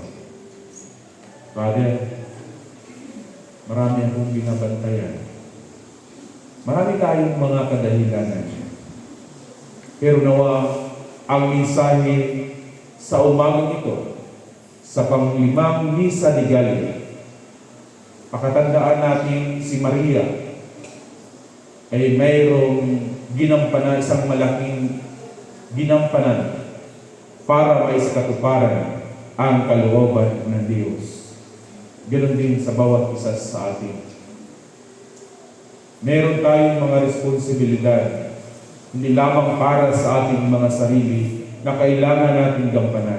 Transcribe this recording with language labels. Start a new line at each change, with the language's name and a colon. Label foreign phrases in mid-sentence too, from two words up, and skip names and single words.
Filipino: Father, marami akong binabantayan. Marami tayong mga kadahilanan. Pero nawa ang mensahe sa umagang ito, sa panglimang misa de Gallo, pakatandaan natin si Maria ay mayroong ginampanan, isang malaking ginampanan para maisakatuparan ang kalooban ng Diyos. Ganon din sa bawat isa sa atin. Meron tayong mga responsibilidad, hindi lamang para sa ating mga sarili na kailangan natin gampanan.